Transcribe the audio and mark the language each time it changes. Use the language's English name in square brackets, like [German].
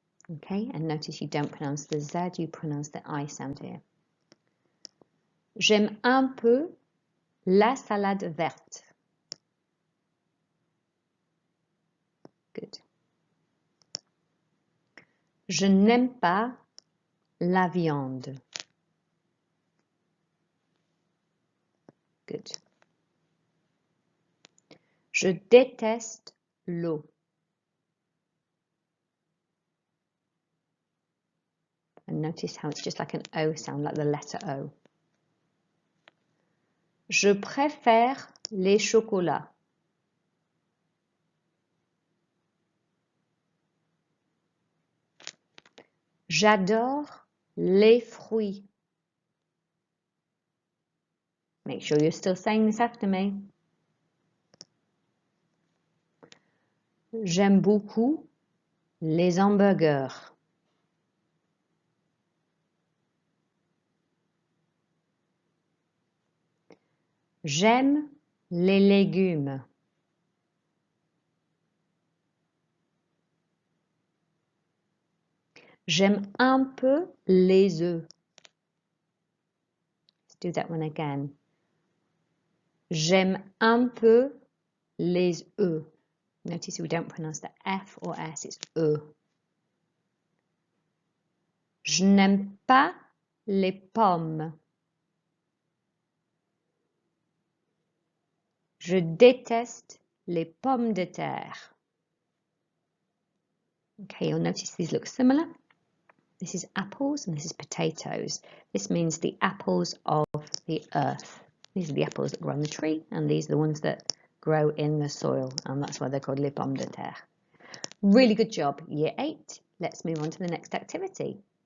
[English] Okay, and notice you don't pronounce the Z, you pronounce the I sound here. [French] J'aime un peu la salade verte. [English] Good. [French] Je n'aime pas la viande. [English] Good. [French] Je déteste l'eau. [English] And notice how it's just like an O sound, like the letter O. [French] Je préfère les chocolats. J'adore les fruits. [English] Make sure you're still saying this after me. [French] J'aime beaucoup les hamburgers. J'aime les légumes. J'aime un peu les œufs. [English] Let's do that one again. [French] J'aime un peu les œufs. [English] Notice we don't pronounce the F or S, it's E. [French] Je n'aime pas les pommes. Je déteste les pommes de terre. [English] Okay, you'll notice these look similar. This is apples and this is potatoes. This means the apples of the earth. These are the apples that grow on the tree, and these are the ones that grow in the soil, and that's why they're called [French] les pommes de terre. [English] Really good job, Year 8. Let's move on to the next activity.